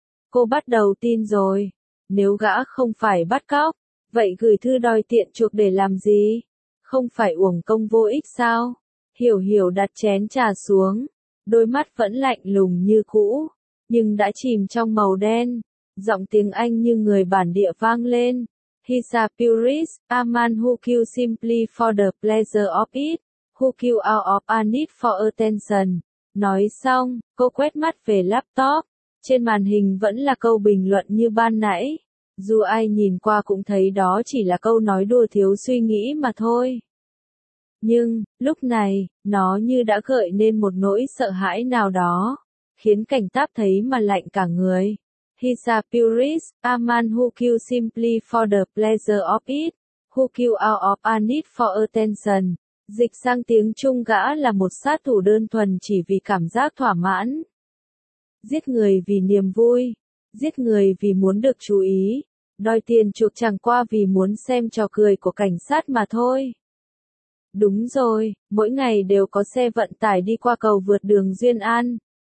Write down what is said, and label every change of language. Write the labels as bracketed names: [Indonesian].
[Vietnamese] Cô bắt đầu tin rồi. Nếu gã không phải bắt cóc, vậy gửi thư đòi tiện chuộc để làm gì? Không phải uổng công vô ích sao? Hiểu đặt chén trà xuống. đôi mắt vẫn lạnh lùng như cũ, nhưng đã chìm trong màu đen. Giọng tiếng Anh như người bản địa vang lên. [English] He's a purist, a man who kills simply for the pleasure of it, who kills out of a need for attention. [Vietnamese] Nói xong, cô quét mắt về laptop. Trên màn hình vẫn là câu bình luận như ban nãy. Dù ai nhìn qua cũng thấy đó chỉ là câu nói đùa thiếu suy nghĩ mà thôi. Nhưng, lúc này, nó như đã gợi nên một nỗi sợ hãi nào đó, khiến cảnh táp thấy mà lạnh cả người. [English] He's a purist, a man who kills simply for the pleasure of it, who kills out of a need for attention. [Vietnamese] Dịch sang tiếng Trung gã là một sát thủ đơn thuần chỉ vì cảm giác thỏa mãn. Giết người vì niềm vui. Giết người vì muốn được chú ý. Đòi tiền chuộc chẳng qua vì muốn xem trò cười của cảnh sát mà thôi. Đúng rồi, mỗi ngày đều có xe vận tải đi qua cầu vượt đường Duyên An.